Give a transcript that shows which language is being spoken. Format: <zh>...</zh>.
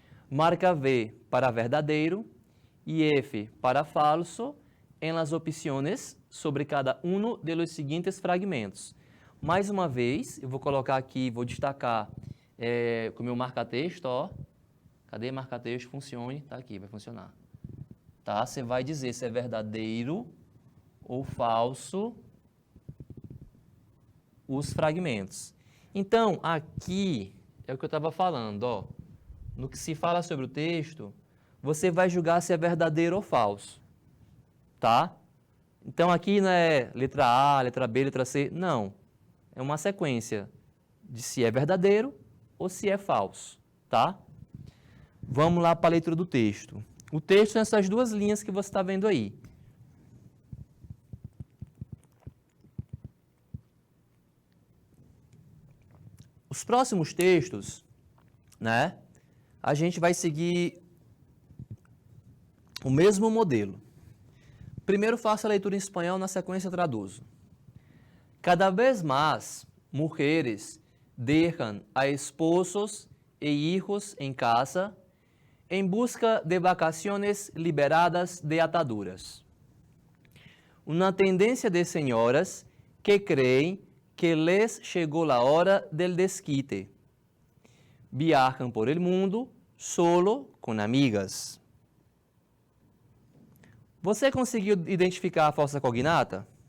<pt>Marca V para verdadeiro e F para falso</pt> <es>em las opciones sobre cada uno de los siguientes fragmentos.</es> <pt>Mais uma vez, eu vou colocar aqui, vou destacar com o meu marca-texto, ó. Cadê marca-texto? Funcione. Tá aqui, vai funcionar. Tá? Você vai dizer se é verdadeiro ou falso os fragmentos. Então, aqui é o que eu estava falando, ó. No que se fala sobre o texto, você vai julgar se é verdadeiro ou falso, tá? Então, aqui não é letra A, letra B, letra C, não. É uma sequência de se é verdadeiro ou se é falso, tá? Vamos lá para a leitura do texto. O texto é essas duas linhas que você está vendo aí. Os próximos textos, né, a gente vai seguir o mesmo modelo. Primeiro faço a leitura em espanhol, na sequência traduzo.</pt> <es>Cada vez más mujeres dejan a esposos e hijos en casa en busca de vacaciones liberadas de ataduras. Una tendencia de señoras que creen que les llegó la hora del desquite. Viajan por el mundo solo con amigas.</es> <pt>Você conseguiu identificar a falsa cognata?</pt>